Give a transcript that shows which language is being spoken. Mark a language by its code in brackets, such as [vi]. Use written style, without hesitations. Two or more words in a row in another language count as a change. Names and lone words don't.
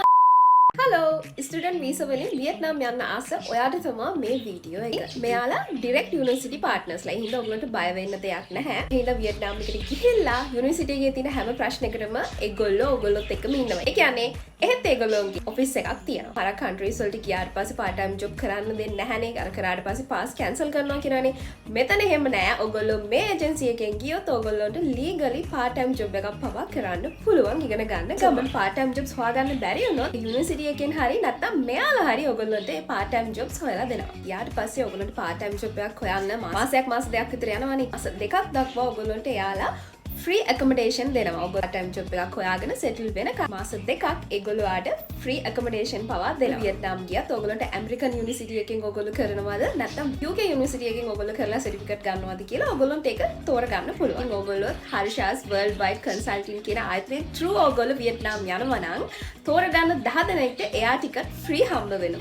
[si] Hello, [en] student visa [si] වලින් වියට්නාම් යන්න ආස ඔයාට තමයි මේ වීඩියෝ එක. මෙයාලා [en] direct university partners [si] ලා. හින්දා ඔයගලන්ට බය වෙන්න දෙයක් නැහැ. හින්දා වියට්නාම් එකට ගිහිල්ලා university එකේ තියෙන හැම ප්‍රශ්නයකටම ඒගොල්ලෝ ඔයගොල්ලොත් එක්කම ඉන්නවා. ඒ කියන්නේ එහෙත් ඒගොල්ලෝගේ office එකක් තියෙනවා. අර countries වලට ගියාට පස්සේ [en] part time job [si] කරන්න දෙන්නේ නැහනේ. අර කරාට පස්සේ [en] pass cancel [si] කරනවා කියනවානේ. මෙතන එහෙම නෑ. ඔයගොල්ලෝ මේ agency එකෙන් ගියොත් ඔයගොල්ලන්ට [en] legally part time job [si] එකක් පවා කරන්න පුළුවන්. ඉගෙන ගන්න ගමන් [en] part time jobs [si] හොයාගන්න බැරි වුණොත් university එකෙන් හරි නැත්නම් මෙයාලා හරි ඔයගොල්ලන්ට ඒ [en] part time jobs [si] හොයලා දෙනවා. ඊට පස්සේ ඔයගොල්ලන්ට [en] part time job [si] එකක් හොයන්න මාසයක් මාස දෙකක් විතර යනවනේ. මාස දෙකක් දක්වා ඔයගොල්ලන්ට එයාලා [en] free accommodation [si] දෙනවා. ඔයගොල්ලෝ [en] part time job [si] එකක් හොයාගෙන settle වෙන මාස දෙකක් ඒගොල්ලෝට [en] free accommodation [si] පවා දෙනවා. වියට්නාම් ගියත් ඔයගොල්ලන්ට [en] American university [si] එකෙන් ඔයගොල්ලෝ කරනවද නැත්නම් [en] UK university [si] එකෙන් ඔයගොල්ලෝ කරලා certificate ගන්නවද කියලා ඔයගොල්ලන්ට ඒක තෝරගන්න පුළුවන්. ඔයගොල්ලෝ Harshas Worldwide Consulting කියන ආයතනයේ through ඔයගොල්ලෝ වියට්නාම් යනවා නම් තෝරගන්න 10 දෙනෙක්ට එයා ටිකට් free හම්බ වෙනවා.